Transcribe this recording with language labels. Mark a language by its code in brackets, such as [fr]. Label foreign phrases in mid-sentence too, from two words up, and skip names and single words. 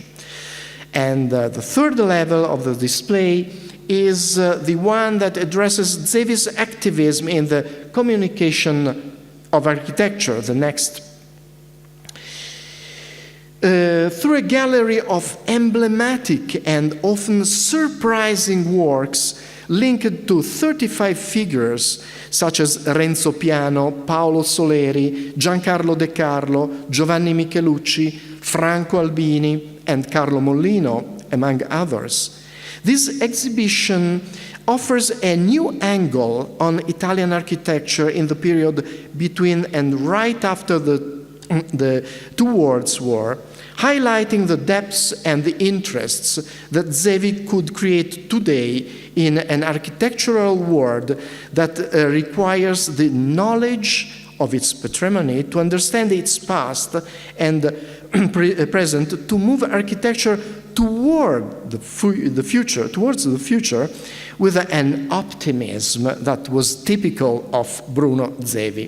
[en] And the third level of the display is the one that addresses Zevi's activism in the communication of architecture, the next. Through a gallery of emblematic and often surprising works linked to 35 figures such as Renzo Piano, Paolo Soleri, Giancarlo De Carlo, Giovanni Michelucci, Franco Albini, and Carlo Mollino, among others. This exhibition offers a new angle on Italian architecture in the period between and right after the 2 World Wars, highlighting the depths and the interests that Zevi could create today in an architectural world that requires the knowledge of its patrimony to understand its past and present, to move architecture towards the future with an optimism that was typical of Bruno Zevi.